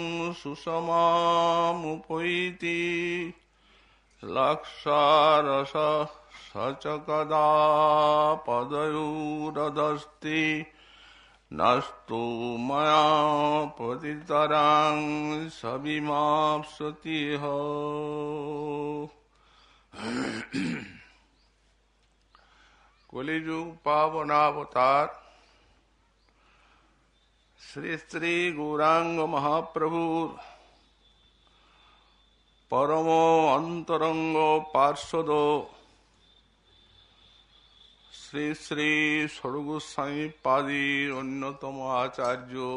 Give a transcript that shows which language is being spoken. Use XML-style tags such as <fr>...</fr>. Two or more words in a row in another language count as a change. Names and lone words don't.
<sa>सुषमामुपैति लक्षारस स च कदा पदयोरदस्ति नस्तो मया पतितरां</sa> <bn>सविमाप्स्यतिह কলিযুগ পাবনাবতার শ্রী শ্রী গৌরাঙ্গ মহাপ্রভুর পরম অন্তরঙ্গ পার্ষদ শ্রী শ্রী ষড়গোস্বামী পাদি অন্যতম আচার্য</bn>